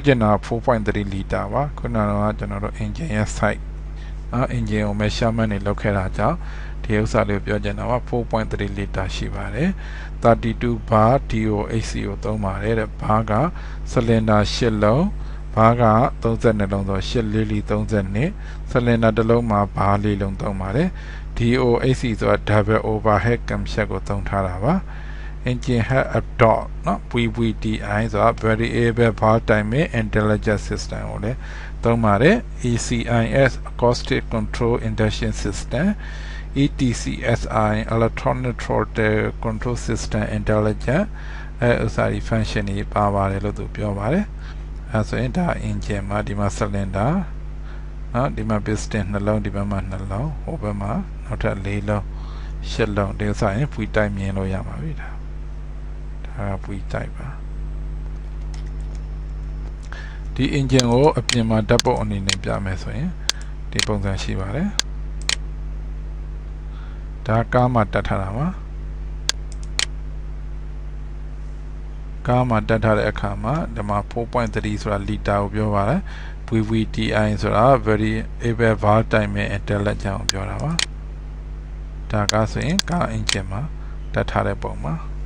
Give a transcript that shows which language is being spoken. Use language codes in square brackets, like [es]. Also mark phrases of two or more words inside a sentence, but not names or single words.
[my] ချင်တာ 4.3 liter ပါခုနကတော့ကျွန်တော်တို့ engine ရဲ့ size engine ကို measurement တွေလုပ်ခဲ့တာကြောင့်ဒီဥစ္စာလေးကိုပြောချင်တာပါ 4.3 liter ရှိပါတယ်32 bar DOHC ကိုသုံးပါတယ်တဲ့ bar က cylinder 8 လုံး bar က32 လုံးဆို8 liter 32 cylinder တစ်လုံးမှာ bar 4 လုံးသုံးပါတယ် DOHC ဆိုတာ [en] double overhead [my] camshaft ကိုသုံးထားတာပါ [en] engine head adopt [my] နော် VVTI ဆိုတာ [en] variable valve timing intelligent system [my] ကိုလည်းသုံး ပါတယ် [en] ACIS acoustic control induction system ETCSI electronic throttle control system intelligent [my] ဥစ္စာဒီ function တွေပါပါတယ်လို့သူပြောပါတယ်အဲဆိုရင်ဒါ engine မှာဒီမှာ cylinder နော်ဒီမှာ piston နှလုံးဒီဘက်မှာနှလုံးဟိုဘက်မှာနောက်ထပ်4လုံး8လုံးဒီဥစ္စာရင် [en] V type [my] မြင်လို့ရပါပြီဒါ [en] V type [my] ပါ ဒီ engine ကိုအပြင်မှာဓာတ်ပုံအနေနဲ့ပြမယ်ဆိုရင်ဒီပုံစံရှိပါတယ်ဒါကားမှာတက်ထားတာပါကားမှာတက်ထားတဲ့အခါမှာဒီမှာ 4.3 ဆိုတာ liter ကိုပြောပါတယ် VVTI ဆိုတာ [en] variable valve timing intelligent [my] ကိုပြောတာပါဒါကဆိုရင်ကား engine မှာတက်ထားတဲ့ပုံပါ